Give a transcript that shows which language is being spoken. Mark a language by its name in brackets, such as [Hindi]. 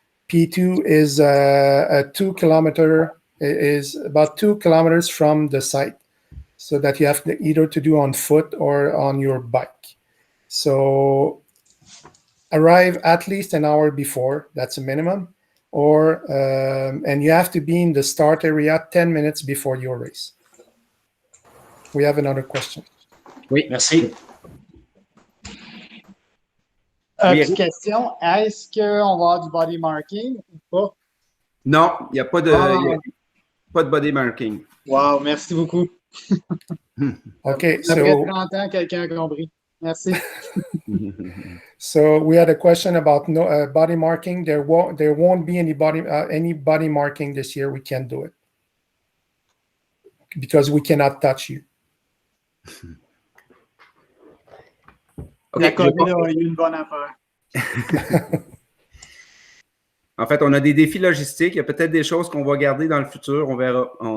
[English] P2 is a 2 kilometer, is about 2 kilometers from the site, so that you have either to do on foot or on your bike. So arrive at least an hour before, that's a minimum, and you have to be in the start area 10 minutes before your race. We have another question. [French] Oui, merci. Petite question, est-ce qu'on va avoir du body marking ou pas? Non, il n'y a pas de body marking. Wow, merci beaucoup. [English] Okay, [French] Après 30 ans, quelqu'un a compris. Merci. [English] So we had a question about body marking. There won't be any body marking this year. We can't do it because we cannot touch you. Okay, [French] la COVID a eu une bonne affaire. En fait, on a des défis logistiques. Il y a peut-être des choses qu'on va garder dans le futur. On verra.